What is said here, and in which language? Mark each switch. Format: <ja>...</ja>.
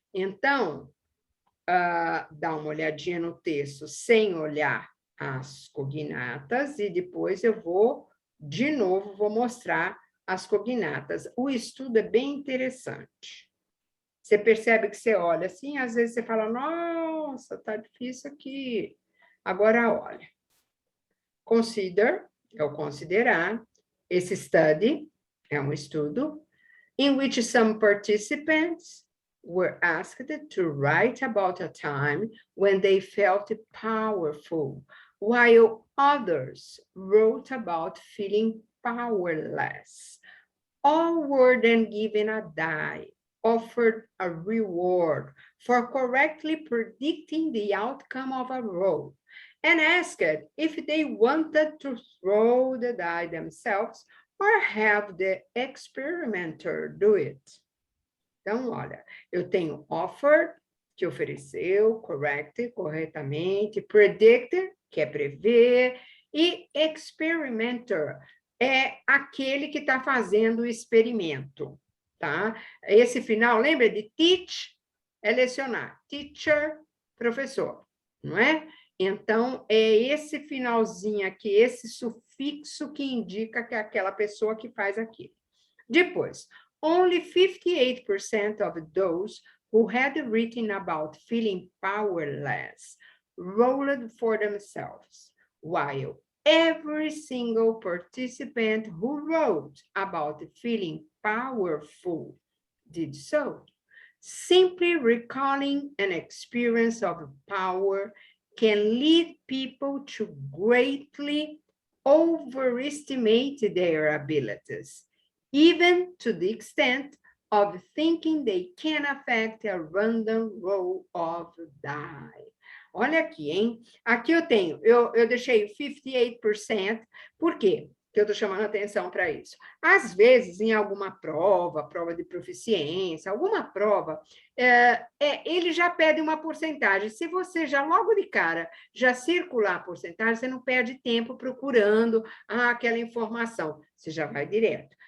<pt>Então, dá uma olhadinha no texto sem olhar as cognatas e depois eu vou, de novo, vou mostrar as cognatas. O estudo é bem interessante. Você percebe que você olha assim, às vezes você fala, nossa, tá difícil aqui. Agora, olha. Consider, é o considerar.</pt> <en>Esse study é um estudo in which some participants were asked to write about a time when they felt powerful, while others wrote about feeling powerless. All were then given a die, offered a reward for correctly predicting the outcome of a role, and asked if they wanted to throw the die themselves or have the experimenter do it.</en> <pt>Então, olha, eu tenho offer, que ofereceu, correct, corretamente, predict, que é prever, e experimenter é aquele que está fazendo o experimento, tá? Esse final, lembra de teach, é lecionar, teacher, professor, não é? Então, é esse finalzinho aqui, esse sufixo que indica que é aquela pessoa que faz aquilo.</pt> <en>Depois, only 58% of those who had written about feeling powerless rolled for themselves, while every single participant who wrote about feeling powerful did so. Simply recalling an experience of power can lead people to greatly overestimate their abilities, even to the extent of thinking they can affect a random roll of die.</en> <pt>Olha aqui, hein? Aqui eu tenho, eu deixei 58%, por quê? que eu estou chamando a atenção para isso. Às vezes, em alguma prova de proficiência, alguma prova, ele já pede uma porcentagem. Se você já, logo de cara, já circular a porcentagem, você não perde tempo procurando aquela informação, você já vai direto.</pt>